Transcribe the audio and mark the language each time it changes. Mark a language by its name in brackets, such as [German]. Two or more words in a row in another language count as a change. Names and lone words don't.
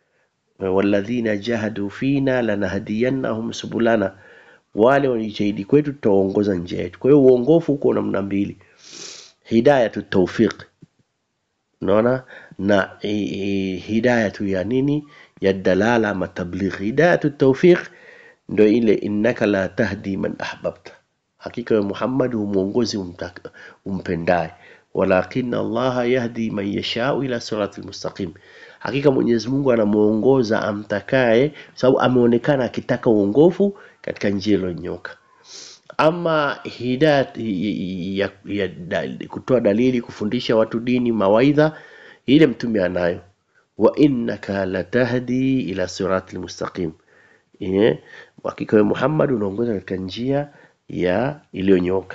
[Arabic] والذين جاهدوا فينا لنهدينهم سبلنا [Swahili] wale wanajitahidi kwetu tutaongoza njia yetu. Kwa hiyo uongofu uko namna mbili, [Arabic] هداية التوفيق, [Swahili] unaona, na hidayatu ya nini, ya dalala ama tabligh. [Arabic] هداية التوفيق [Swahili] ndio ile [Arabic] إنك لا تهدي من أحببت, [Swahili] hakika ya Muhammad humuongozi umpendaye, [Arabic] ولكن الله يهدي من يشاء إلى صراط مستقيم, [Swahili] hakika Mwenyezi Mungu anamuongoza amtakaye, sababu ameonekana akitaka uongofu katika njia iliyonyoka. Ama hidayat ya kutoa dalili, kufundisha watu dini, mawaidha, ile mtume anayo, [Arabic] وإنك لتهدي إلى صراط مستقيم, [Swahili] hakika Muhammad unaongoza katika njia ya iliyonyoka.